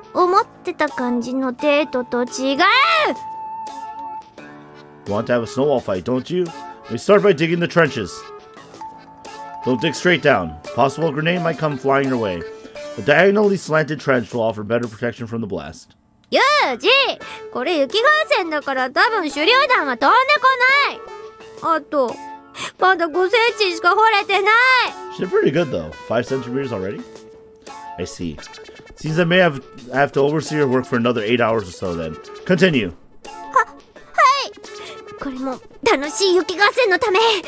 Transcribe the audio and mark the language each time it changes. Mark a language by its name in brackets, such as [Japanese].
[Japanese] 思ってた感じのデートと違う。 [English] You want to have a snowball fight, don't you? We start by digging the trenches. Don't dig straight down. Possible grenade might come flying your way. A diagonally slanted trench will offer better protection from the blast. [Japanese] ユージ、これ雪合戦だから多分手榴弾は飛んでこない。あと、まだ5センチしか掘れてない。 [English] She did pretty good though. 5 centimeters already? I see. Seems I may have to oversee your work for another 8 hours or so then. Continue. [Japanese] はい。これも楽しい雪合戦のため。